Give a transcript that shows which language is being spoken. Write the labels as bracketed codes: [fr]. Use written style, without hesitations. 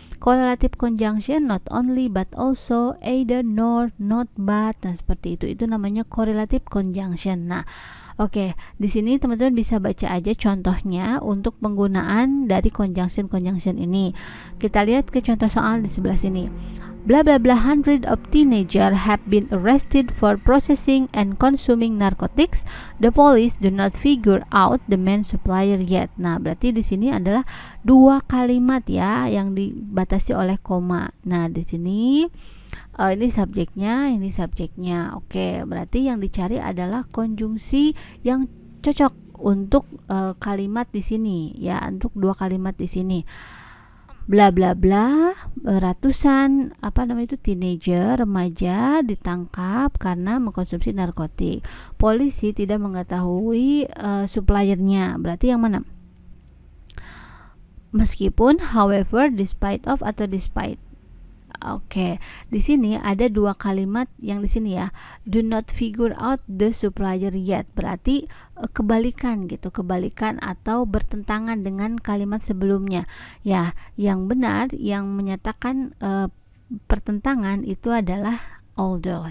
[en] Correlative conjunction, not only but also, either, nor, not, but. [id] Nah, seperti itu namanya [en] correlative conjunction. Nah, [id] Oke, di sini teman-teman bisa baca aja contohnya untuk penggunaan dari conjunction ini. Kita lihat ke contoh soal di sebelah sini. [en] Blah blah blah, hundred of teenagers have been arrested for processing and consuming narcotics. The police do not figure out the main supplier yet. [id] Nah, berarti di sini adalah dua kalimat ya yang dibatasi oleh koma. Nah, di sini ini subjeknya. Oke, berarti yang dicari adalah konjungsi yang cocok untuk kalimat di sini ya, untuk dua kalimat di sini. Bla bla bla, ratusan teenager, remaja ditangkap karena mengkonsumsi narkotik. Polisi tidak mengetahui suppliernya. Berarti yang mana? Meskipun, however, despite of atau despite. Oke, di sini ada dua kalimat yang di sini ya. [en] Do not figure out the supplier yet. [id] Berarti kebalikan atau bertentangan dengan kalimat sebelumnya. Ya, yang benar yang menyatakan pertentangan itu adalah although.